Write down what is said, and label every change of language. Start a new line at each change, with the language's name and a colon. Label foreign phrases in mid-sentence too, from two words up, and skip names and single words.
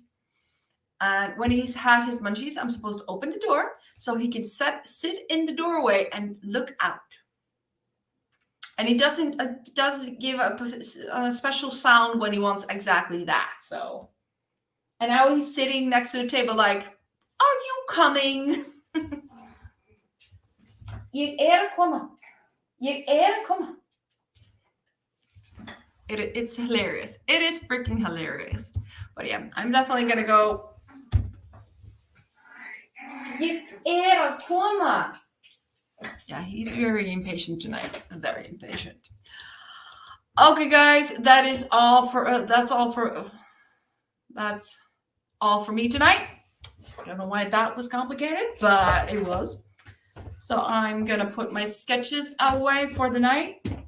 English: And when he's had his munchies, I'm supposed to open the door so he can sit in the doorway and look out. And he does give a special sound when he wants exactly that. So, and now he's sitting next to the table like, are you coming?
Icelandic: Ég koma. Ég koma.
English: It's hilarious. It is freaking hilarious. But yeah, I'm definitely going to go.
Icelandic: Ég koma.
English: Yeah, he's very impatient tonight. Very impatient. Okay, guys, that's all for me tonight. I don't know why that was complicated, but it was. So I'm gonna put my sketches away for the night.